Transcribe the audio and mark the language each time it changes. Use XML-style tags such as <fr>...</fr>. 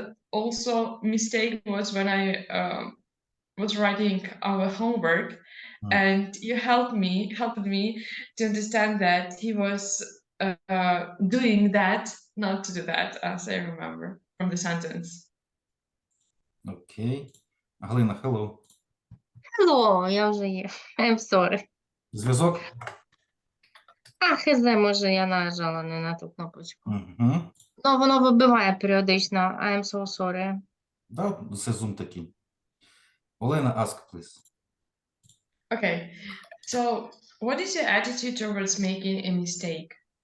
<en>Also, mistake was when I was writing our homework, and you helped me to understand that he was doing that, not to do that, as I remember from the sentence. Okay. Галина, hello. Hello,</en> <uk>я вже є.</uk> <en>I'm sorry.</en> <uk>Зв'язок? Хз, може, я нажала не на ту кнопочку. Угу. Ну, воно вибиває періодично.</uk> <en>I'm so sorry.</en> <uk>Да, це Zoom такий.</uk> <en>Олена, ask, please. Okay, so what is your attitude towards making a mistake?</en>